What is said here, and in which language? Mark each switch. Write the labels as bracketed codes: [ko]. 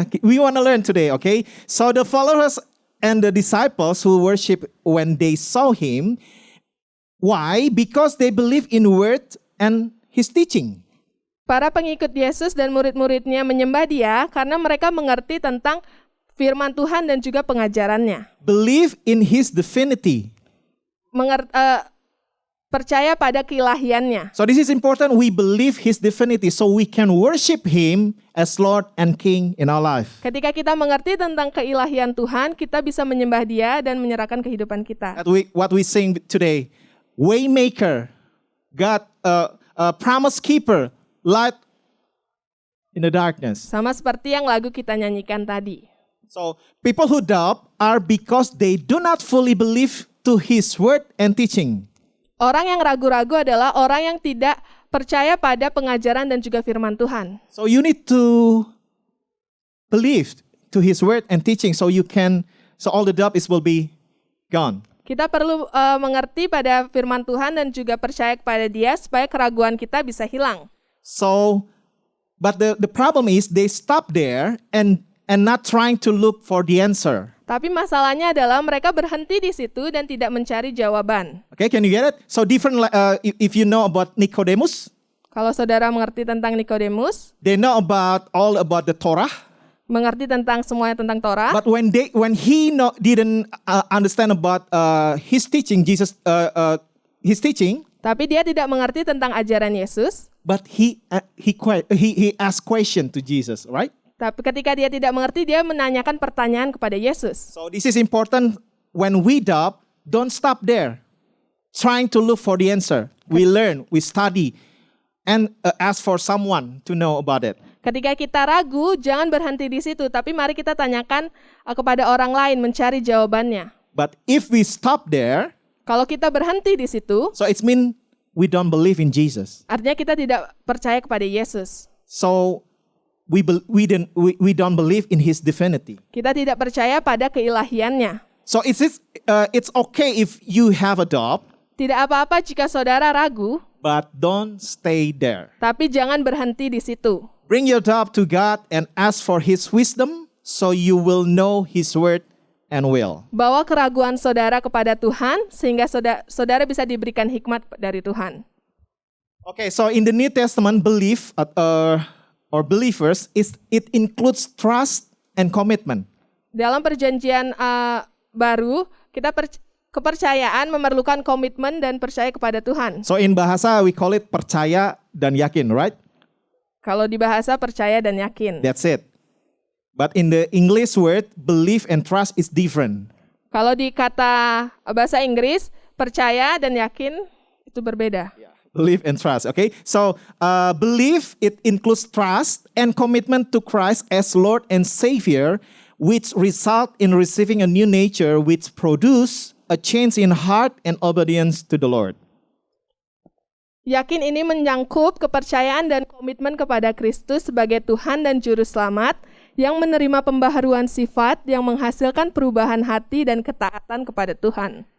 [en] We want to learn today, okay? So the followers and the disciples who worship when they saw him, why? Because they believe in word and his teaching. [id] Para pengikut Yesus dan murid-muridnya menyembah dia karena mereka mengerti tentang firman Tuhan dan juga pengajarannya. [en] Believe in his divinity. [id] Percaya pada keilahiannya. [en] So this is important. We believe his divinity so we can worship him as Lord and King in our life. [id] Ketika kita mengerti tentang keilahian Tuhan, kita bisa menyembah dia dan menyerahkan kehidupan kita. [en] What we sing today, Waymaker, God, Promise Keeper, light in the darkness. [id] Sama seperti yang lagu kita nyanyikan tadi. [en] So people who doubt are because they do not fully believe to his word and teaching. [id] Orang yang ragu-ragu adalah orang yang tidak percaya pada pengajaran dan juga firman Tuhan. [en] So you need to believe to his word and teaching so all the doubt will be gone. [id] Kita perlu mengerti pada firman Tuhan dan juga percaya kepada dia supaya keraguan kita bisa hilang. [en] So, but the problem is they stop there and not trying to look for the answer. [id] Tapi masalahnya adalah mereka berhenti di situ dan tidak mencari jawaban. [en] Okay, can you get it? So different. If you know about Nicodemus, [id] kalau saudara mengerti tentang Nikodemus, [en] they know all about the Torah. [id] Mengerti tentang semuanya tentang Torah. [en] But when he didn't understand about his teaching, his teaching. [id] Tapi dia tidak mengerti tentang ajaran Yesus. [en] But he asked question to Jesus, right? [id] Tapi ketika dia tidak mengerti, dia menanyakan pertanyaan kepada Yesus. [en] So this is important. When we doubt, don't stop there, trying to look for the answer. We learn, we study, and ask for someone to know about it. [id] Ketika kita ragu, jangan berhenti di situ, tapi mari kita tanyakan kepada orang lain, mencari jawabannya. [en] But if we stop there, [id] kalau kita berhenti di situ, [en] so it means we don't believe in Jesus. [id] Artinya kita tidak percaya kepada Yesus. [en] So we don't believe in his divinity. [id] Kita tidak percaya pada keilahiannya. [en] So it's okay if you have a doubt. [id] Tidak apa-apa jika saudara ragu, [en] but don't stay there. [id] Tapi jangan berhenti di situ. [en] Bring your doubt to God and ask for his wisdom so you will know his word and will. [id] Bawa keraguan saudara kepada Tuhan sehingga saudara bisa diberikan hikmat dari Tuhan. [en] Okay, so in the New Testament, belief or believers it includes trust and commitment. [id] Dalam perjanjian baru, kepercayaan memerlukan komitmen dan percaya kepada Tuhan. [en] So in bahasa we call it [id] percaya dan yakin, [en] right? [id] Kalau di bahasa percaya dan yakin. [en] That's it. But in the English word, belief and trust is different. [id] Kalau di kata bahasa Inggris, percaya dan yakin itu berbeda. [en] Yeah. Belief and trust, okay? So, belief, it includes trust and commitment to Christ as Lord and Savior, which result in receiving a new nature, which produce a change in heart and obedience to the Lord. [id] Yakin ini menyangkut kepercayaan dan komitmen kepada Kristus sebagai Tuhan dan Juru Selamat, yang menerima pembaharuan sifat yang menghasilkan perubahan hati dan ketaatan kepada Tuhan.